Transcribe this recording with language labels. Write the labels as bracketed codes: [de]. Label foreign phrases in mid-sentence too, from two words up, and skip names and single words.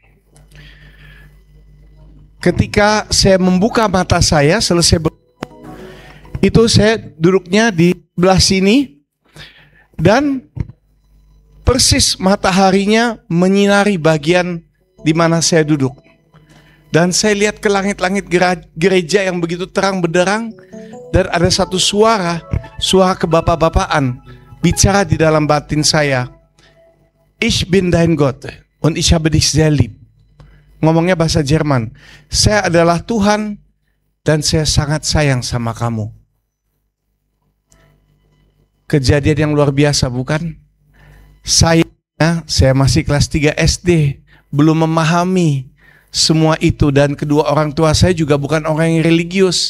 [id] Ketika saya membuka mata saya, selesai itu saya duduknya di sebelah sini, dan persis mataharinya menyinari bagian di mana saya duduk. Dan saya lihat ke langit-langit gereja yang begitu terang benderang, dan ada satu suara kebapak-bapaan bicara di dalam batin saya. [de] Ich bin dein Gott und ich habe dich sehr lieb. [id] Ngomongnya bahasa Jerman. Saya adalah Tuhan dan saya sangat sayang sama kamu. Kejadian yang luar biasa, bukan? Saya masih kelas 3 SD, belum memahami semua itu, dan kedua orang tua saya juga bukan orang yang religius.